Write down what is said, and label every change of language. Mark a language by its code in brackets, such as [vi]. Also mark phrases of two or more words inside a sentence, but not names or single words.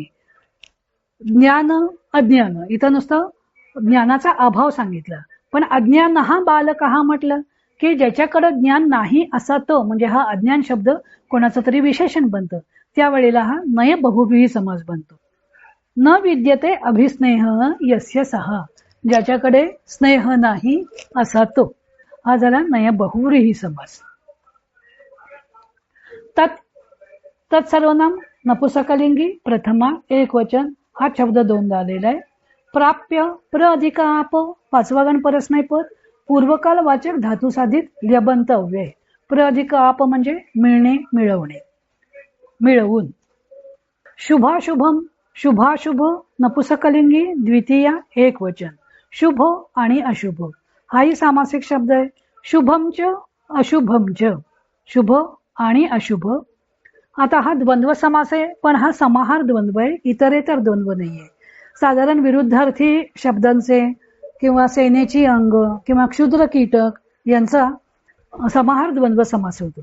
[mr] ज्ञान अज्ञान इथं नुसतं ज्ञानाचा अभाव सांगितला. पण अज्ञान हा बालक हा म्हटलं की ज्याच्याकडे ज्ञान नाही असा तो म्हणजे हा अज्ञान शब्द कोणाचं तरी विशेषण बनतं. त्यावेळेला हा नय बहुव्रीही समास बनतो. [sa] न विद्यते अभिस्नेह यस्य सहा [mr] ज्याच्याकडे स्नेह नाही असा तो हा झाला नय बहुव्रीही समास. तत्सर्वनाम नपुसकलिंगी प्रथमा एक वचन हा शब्द दोनदा आलेला आहे. प्राप्य प्र अधिक आप पाचवा गण परस्मै पद पूर्वकाल वाचक धातू साधित ल्यबंत अव्यय. प्र अधिक आप म्हणजे मिळणे मिळवणे मिळवून. शुभाशुभम शुभाशुभ नपुसकलिंगी द्वितीया एक वचन. शुभ आणि अशुभ हाही सामासिक शब्द आहे. [sa] शुभमच अशुभमच [mr] शुभ आणि अशुभ. आता हा द्वंद्व समास आहे पण हा समाहार द्वंद्व आहे. इतरेतर द्वंद्व नाहीये. साधारण विरुद्धार्थी शब्दांचे किंवा सेनेची अंग किंवा क्षुद्र कीटक यांचा समाहार द्वंद्व समास होतो.